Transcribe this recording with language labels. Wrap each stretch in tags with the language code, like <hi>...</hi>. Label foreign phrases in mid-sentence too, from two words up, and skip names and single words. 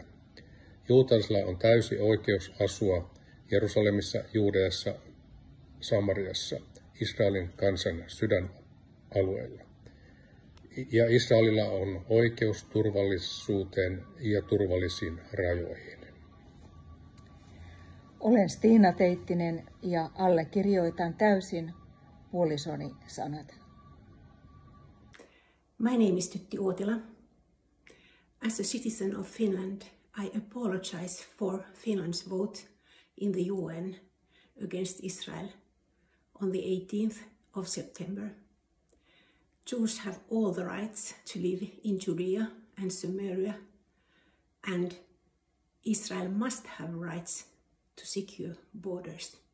<fi>Juutalaisilla on täysi oikeus asua Jerusalemissa, Juudeassa, Samariassa, Israelin kansan sydänalueilla. Ja Israelilla on oikeus turvallisuuteen ja turvallisiin rajoihin. Olen Stiina Teittinen ja allekirjoitan täysin puolisoni sanat.</fi> <en>My name is Tytti Uotila. As a citizen of Finland, I apologize for Finland's vote in the UN against Israel on the 18th of September. Jews have all the rights to live in Judea and Samaria, and Israel must have rights to secure borders.</en>